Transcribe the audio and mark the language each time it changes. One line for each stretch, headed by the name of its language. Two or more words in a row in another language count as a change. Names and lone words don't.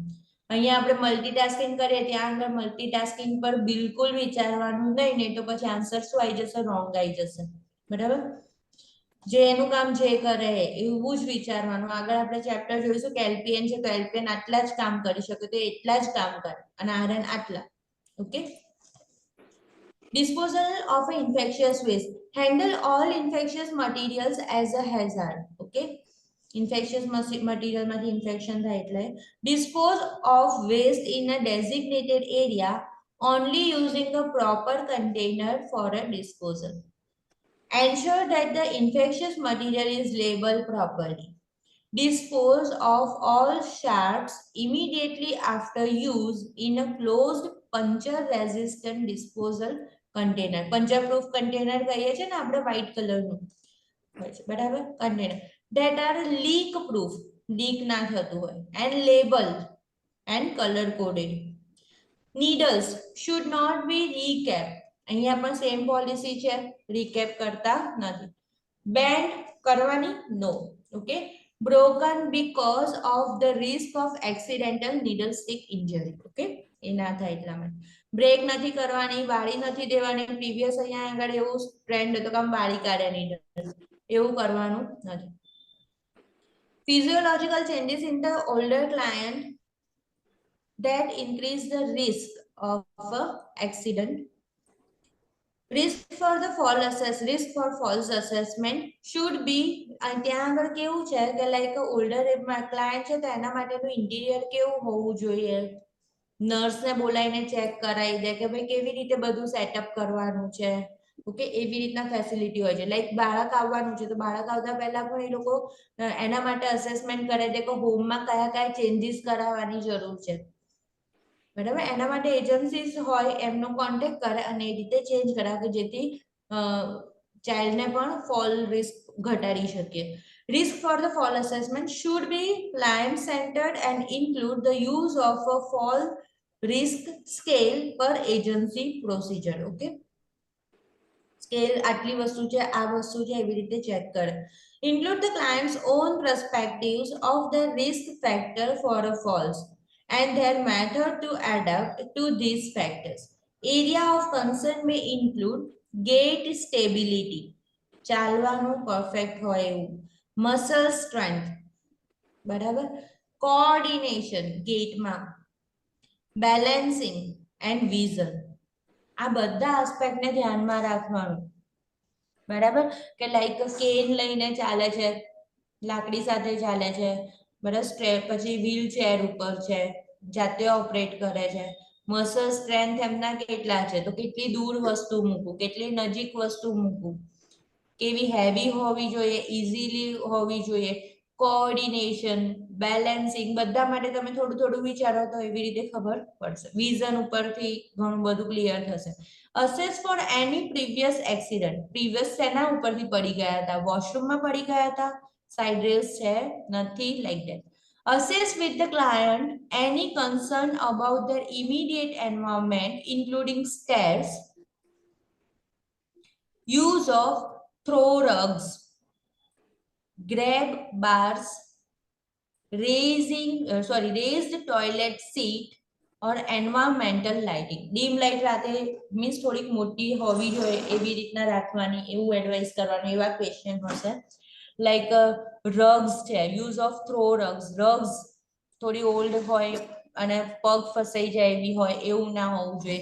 Gujarati: અહીંયા આપણે મલ્ટીટાસ્કિંગ કરીએ ત્યાં આગળ મલ્ટીટાસ્કિંગ પર બિલકુલ વિચારવાનું નહીં તો પછી આન્સર શું આવી જશે? રોંગ આવી જશે. બરાબર, જે એનું કામ જે કરે એવું જ વિચારવાનું. આગળ આપણે ચેપ્ટર જોઈશું કે એલપીએન છે તો એલપીએન આટલા જ કામ કરી શકે તો એટલા જ કામ કરે, અને આરએન આટલા. ઓકે.
English: Disposal of infectious waste. Handle all infectious materials as a hazard.
Gujarati: Okay.
English: Infectious material
Gujarati: માંથી infection થાય એટલે.
English: Dispose of waste in a designated area only using a proper container for a disposal. Ensure that the infectious material is labeled properly. Dispose of all shards immediately after use in a closed puncture resistant disposal container. Puncture proof container
Gujarati: કહીએ છે ને આપણે
English: white color
Gujarati: નું હોય છે, બરાબર,
English: container that are leak proof, leak
Gujarati: ના થતું હોય,
English: and labeled and color coded. Needles should not be recapped.
Gujarati: અહીંયા પણ સેમ પોલિસી છે, રીકેપ કરતા નથી. બેન્ડ કરવાની નો. ઓકે.
English: Broken because of the risk of accidental needle stick injury.
Gujarati: ઓકે, એ ના થાય એટલા માટે. બ્રેક નથી કરવાની, વાળી નથી દેવાની. પ્રીવિયસ અહીંયા આગળ એવું ટ્રેન્ડ હતો કે આમ વાળી કાઢે નીડલ, એવું કરવાનું નથી.
English: Physiological changes in the older client that increase the risk of accident. Risk for the false assessment should be.
Gujarati: ત્યાં આગળ કેવું છે કે
English: like older client
Gujarati: છે તો એના માટેનું ઇન્ટિરિયર કેવું હોવું જોઈએ? નર્સને બોલાવીને ચેક કરાવી દે કે ભાઈ કેવી રીતે બધું સેટઅપ કરવાનું છે. ઓકે, એવી રીતના ફેસિલિટી હોય છે. લાઈક બાળક આવવાનું છે તો બાળક આવતા પહેલા પણ એ લોકો એના માટે અસેસમેન્ટ કરે છે કે હોમમાં કયા કયા ચેન્જીસ કરાવવાની જરૂર છે. બરાબર, એના માટે એજન્સીસ હોય એમનો કોન્ટેક્ટ કરે અને એ રીતે ચેન્જ કરાવે કે જેથી ચાઇલ્ડને પણ
English: fall risk
Gujarati: ઘટાડી શકીએ.
English: Risk for the fall assessment should be client centered and include the use of a fall risk scale per agency procedure.
Gujarati: Okay, સ્કેલ આટલી વસ્તુ છે, આ વસ્તુ છે, એવી રીતે ચેક કરે.
English: Include the client's own perspectives of the risk factor for a falls and their method to adapt to these factors. Area of concern may include gait stability,
Gujarati: ચાલવાનું પરફેક્ટ હોય એવું,
English: muscle strength, બરાબર, coordination ગેટમાં, balancing and vision.
Gujarati: આ બધા આસ્પેક્ટને ધ્યાનમાં રાખવાનું. બરાબર, કે લાઈક કેન લઈને ચાલે છે, લાકડી સાથે ચાલે છે, બરાબર, પછી વ્હીલ ચેર ઉપર છે, જાતે ઓપરેટ કરે છે.
English: muscle strength
Gujarati: એમના કેટલા છે, તો કેટલી દૂર વસ્તુ મૂકવું, કેટલી નજીક વસ્તુ મૂકવું, કેવી હેવી હોવી જોઈએ, ઇઝીલી હોવી જોઈએ, કોઓર્ડિનેશન, બેલેન્સિંગ બધા માટે તમે થોડું થોડું વિચારો તો એવી રીતે ખબર પડશે. વિઝન ઉપરથી ઘણું બધું ક્લિયર થશે.
English: assess for any previous accident.
Gujarati: પ્રીવિયસ શેના ઉપરથી પડી ગયા હતા? વોશરૂમમાં પડી ગયા હતા?
English: side rails
Gujarati: છે નથી,
English: like that. Assess with the client any concern about their immediate environment, including stairs, use of throw rugs, grab bars, raised toilet seat, or environmental lighting. dim light
Gujarati: રાતે મીન્સ થોડીક મોટી હોવી જોઈએ એવી રીતના રાખવાની, એવું એડવાઇસ કરવાનું. એવા ક્વેશ્ચન હશે. લાઈક રગ્સ છે,
English: use of throw rugs
Gujarati: થોડી ઓલ્ડ હોય અને પગ ફસાઈ જાય એવી હોય એવું ના હોવું જોઈએ.